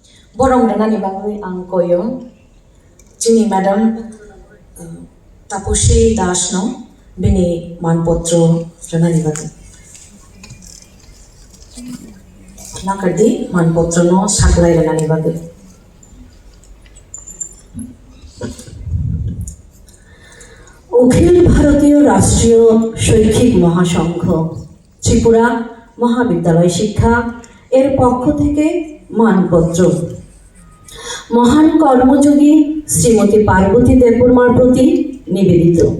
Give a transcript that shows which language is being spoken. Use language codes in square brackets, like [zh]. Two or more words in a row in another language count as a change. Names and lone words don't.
[trp] borong danani bagui ang koyong jini madam Taposhi Das no bini manpotro danani bagui nakardi manpotro no saklai danani bagui [bn] অখিল ভারতীয় রাষ্ট্রীয় শৈক্ষিক মহাসংঘ ত্রিপুরা মহাবিদ্যালয় শিক্ষা এর পক্ষ থেকে মানপত্র মহান কর্মযোগী শ্রীমতী পার্বতী দেববর্মার প্রতি নিবেদিত।